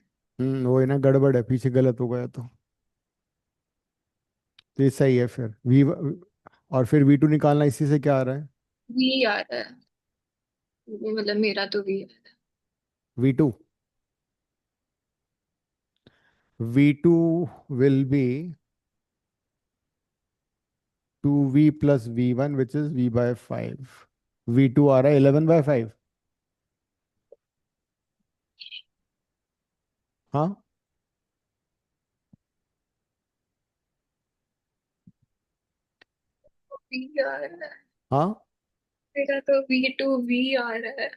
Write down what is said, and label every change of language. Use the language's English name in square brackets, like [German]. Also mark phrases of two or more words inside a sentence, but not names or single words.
[Hindi] वो है ना, गड़बड़ है, पीछे गलत हो गया तो ये सही है फिर। V और फिर V2 निकालना, इसी से क्या आ रहा है? वी आ रहा है, मतलब मेरा तो वी है। [English] V2, V2 will be 2V plus V1 which is V by 5. [Hindi] V2 आ रहा है 11/5। हाँ, वी आ रहा है, हाँ। मेरा तो V2 V आ रहा है।